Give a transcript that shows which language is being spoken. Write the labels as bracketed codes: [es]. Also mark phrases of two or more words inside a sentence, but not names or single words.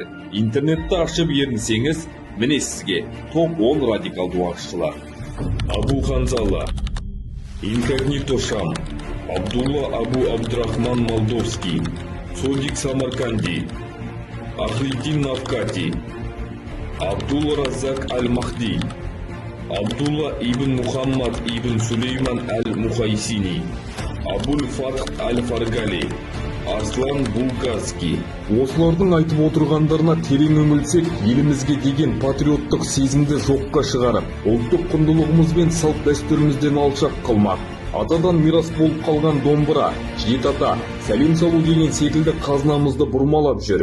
[kk] Интернетті ашып ерінсеңіз, міне сізге топ 10 радикалды уағызшылар. Абу Ханзала, Инкогнито Шам, Абдулла Абу Абдрахман Молдовский, Содик Самарканди, Ахриддин Навкати, Абдулла Раззак Аль-Махди, Абдулла ибн Мухаммад ибн Сулейман Аль-Мухайсини, Абуль Фатх Аль-Фаргали, Арслан Булгазский. Осылардың айтып отырғандарына терең үңілсек, елімізге деген патриоттық сезімді жоққа шығарып, ұлттық құндылығымыз бен салт дәстүрімізден алшақ қылмақ. Атадан мирас болып қалған домбыра, жеті ата, сәлем салу деген секілді қазынамызды бұрмалап жүр.